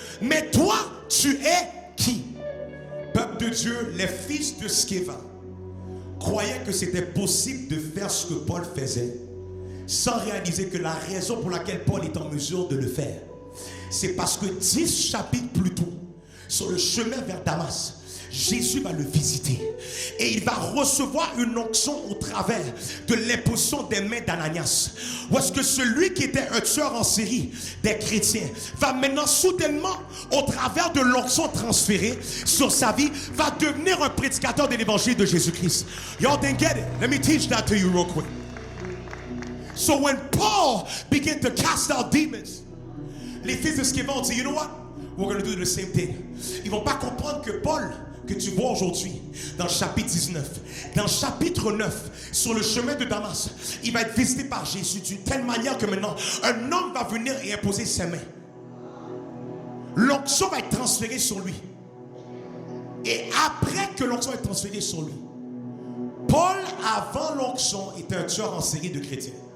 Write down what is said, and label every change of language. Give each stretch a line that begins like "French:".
French: Mais toi, tu es qui? Peuple de Dieu, les fils de Sceva croyaient que c'était possible de faire ce que Paul faisait sans réaliser que la raison pour laquelle Paul est en mesure de le faire, c'est parce que 10 chapitres plus tôt, sur le chemin vers Damas, Jésus va le visiter et il va recevoir une onction au travers de l'imposition des mains d'Ananias. Où est-ce que celui qui était un tueur en série des chrétiens va maintenant soudainement, au travers de l'onction transférée sur sa vie, va devenir un prédicateur de l'évangile de Jésus-Christ.
English: Y'all didn't get it. Let me teach that to you real quick. So when Paul began to cast out demons,
French: les fils de Sceva ont dit,
English: you know what? We're going to do the same thing.
French: Ils vont pas comprendre que Paul, que tu vois aujourd'hui, dans le chapitre 19, dans le chapitre 9, sur le chemin de Damas, il va être visité par Jésus d'une telle manière que maintenant, un homme va venir et imposer ses mains. L'onction va être transférée sur lui. Et après que l'onction est transférée sur lui, Paul, avant l'onction, était un tueur en série de chrétiens.